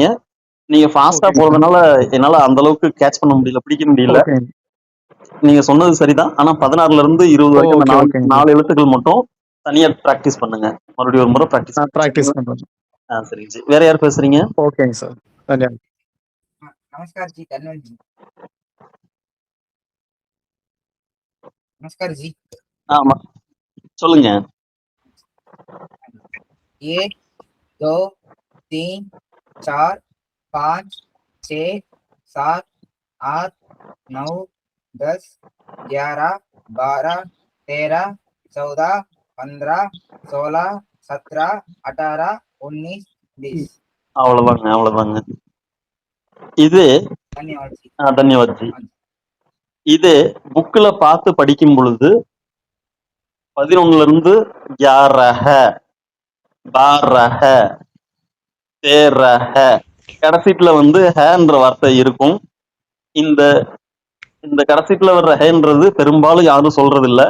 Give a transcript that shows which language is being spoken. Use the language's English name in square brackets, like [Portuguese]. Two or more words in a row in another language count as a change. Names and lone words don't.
[Tamil] நீங்க ஃபாஸ்டா போறதுனால என்னால அந்த அளவுக்கு கேட்ச் பண்ண முடியல, பிடிக்க முடியல. நீங்க சொன்னது சரிதான். ஆனா 16ல இருந்து 20 வரைக்கும் அந்த 4 எழுத்துக்கள் மட்டும் தனியா பிராக்டிஸ் பண்ணுங்க. மறுபடியும் ஒரு முறை பிராக்டிஸ் பண்றேன். சரிங்க ஜி. வேற யார் பேசுறீங்க? ஓகேங்க சார். தன்யவாத். [Hindi] नमस्कार जी धन्यवाद जी। नमस्कार जी। [Tamil] ஆமா சொல்லுங்க। [Hindi] 1 2 3 4 5 6 7 8 9 10 11 12 13 14 15 16 17 18 19 20. [Tamil] அவ்வளவுதாங்க. இது [Hindi] धन्यवाद जी। धन्यवाद जी. [Tamil] இது புக்ல பார்த்து படிக்கும் பொழுது 11ல இருந்து 11 12 13 கடைசீட்டுல வந்து ஹேன்ற வார்த்தை இருக்கும். இந்த இந்த கடைசீட்டுல வர்ற ஹேன்றது பெரும்பாலும் யாரும் சொல்றது இல்ல.